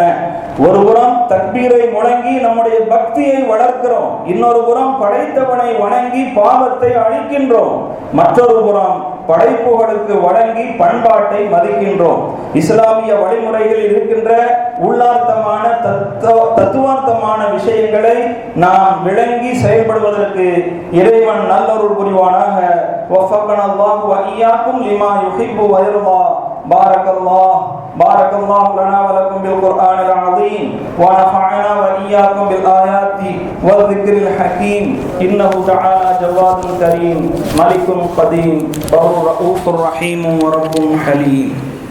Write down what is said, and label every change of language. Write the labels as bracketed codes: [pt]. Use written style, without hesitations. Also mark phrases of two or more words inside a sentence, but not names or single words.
[ta] ஒரு புறம் தக்பீரை முழங்கி நம்முடைய பக்தியை வளர்க்கிறோம், இன்னொரு புறம் படைத்தவனை வணங்கி பாவத்தை அழிக்கின்றோம், மற்றொரு புறம் படைப்புகளுக்கு வழங்கி பண்பாட்டை மதிக்கின்றோம். இஸ்லாமிய வழிமுறைகளில் இருக்கின்ற உள்ளார்த்தமான தத்துவார்த்தமான விஷயங்களை நாம் விளங்கி செயல்படுவதற்கு இறைவன் நல்லருள் புரிவானாக. [ar] وفقنا الله وإياكم لما يحب ويرضى. بارك الله لنا ولكم بالقرآن العظيم ونفعنا وإياكم بالآيات والذكر الحكيم إنه تعالى جواد كريم ملك قديم رؤوف رحيم ورب حليم.